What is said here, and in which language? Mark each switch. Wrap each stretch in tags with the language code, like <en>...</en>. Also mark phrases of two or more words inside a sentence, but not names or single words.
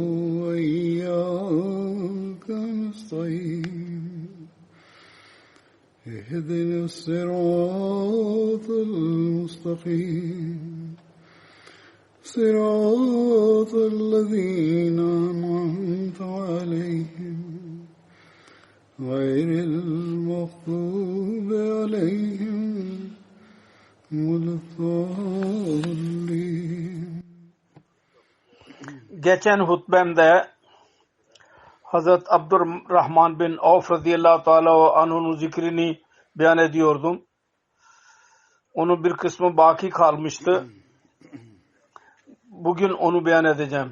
<ar>وإياك نستعين اهدنا الصراط المستقيم صراط الذين أنعمت عليهم غير المغضوب عليهم ولا الضالين.</ar> <tr>Geçen hutbemde Hazret Abdurrahman bin Avf</tr> <ar>رضي الله تعالى عنه'nun</ar> <tr>zikrini beyan ediyordum. Onun bir kısmı baki kalmıştı. Bugün onu beyan edeceğim.</tr>